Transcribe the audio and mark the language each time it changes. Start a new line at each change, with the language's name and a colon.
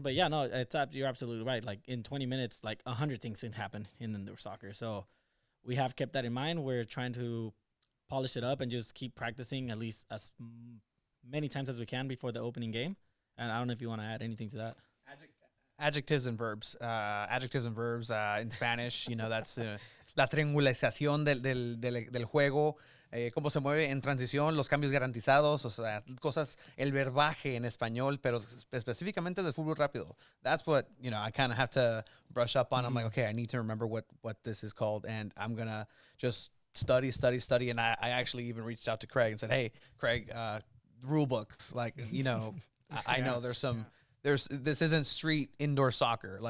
English: But yeah, no, you're absolutely right. Like in 20 minutes, like 100 things can happen in indoor soccer. So we have kept that in mind. We're trying to polish it up and just keep practicing at least as many times as we can before the opening game. And I don't know if you want to add anything to that. Adjectives and verbs. In Spanish, that's
Spanish: la triangulación del juego, cómo se mueve en transición, los cambios garantizados, o sea, cosas, el verbaje en español, pero específicamente del fútbol rápido.
English: That's what, I kind of have to brush up on. I'm like, okay, I need to remember what this is called, and I'm going to just study. And I actually even reached out to Craig and said, hey, Craig, rule books. Like, I know this isn't street indoor soccer.